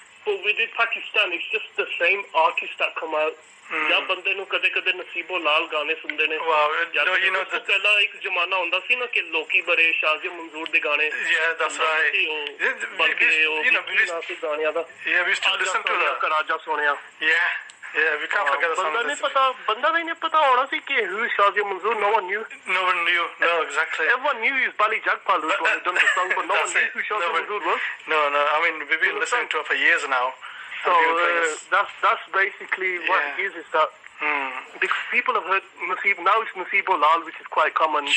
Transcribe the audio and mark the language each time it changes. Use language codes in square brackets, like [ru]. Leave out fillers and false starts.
[en] But within Pakistan, it's just the same artists that come out. [pa] ਜਾਂ ਬੰਦੇ ਨੂੰ ਕਦੇ-ਕਦੇ ਨਸੀਬੋ ਲਾਲ ਗਾਣੇ ਸੁਣਦੇ ਨੇ ਪਹਿਲਾਂ ਇੱਕ ਜ਼ਮਾਨਾ ਹੁੰਦਾ ਸੀ ਨਾ ਕਿ ਲੋਕੀ ਬੜੇ ਸ਼ਾਜ਼ੀ ਮਨਜ਼ੂਰ ਦੇ ਗਾਣੇ [en] that's right we still listen to that [pa] ਰਾਜਾ ਸੋਹਣਿਆ [en] yeah we can't forget the song [pa] ਬੰਦਾ ਨਹੀਂ ਪਤਾ ਹੋਣਾ ਸੀ ਕਿ [en] who is Shazia Manzoor. No one knew no exactly everyone knew he was Bali Jagpal who had done the song but no one knew who Shazia Manzoor was. No I mean we've been listening to it for years now. So that's basically what it is that because people have heard Naseeb, now it's Nasibo Lal, which is quite common.